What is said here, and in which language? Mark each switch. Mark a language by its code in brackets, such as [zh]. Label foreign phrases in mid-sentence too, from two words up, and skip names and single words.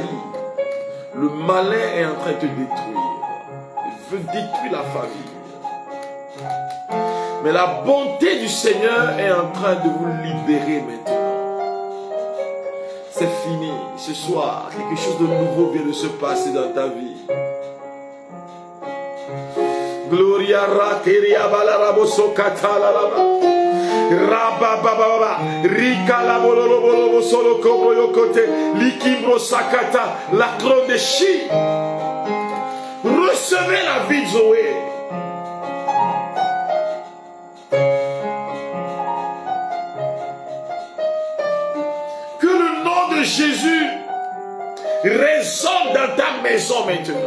[fr] Le malin est en train de te détruire. Il veut détruire la famille. Mais la bonté du Seigneur est en train de vous libérer maintenant. C'est fini. Ce soir, quelque chose de nouveau vient de se passer dans ta vie. Gloria rakeria balaraboso katalaraba. Rabababa Rika la bololo solo kobo yokote Likibro sakata la clone de chi. Recevez la vie de Zoé. Que le nom de Jésus résonne dans ta maison maintenant.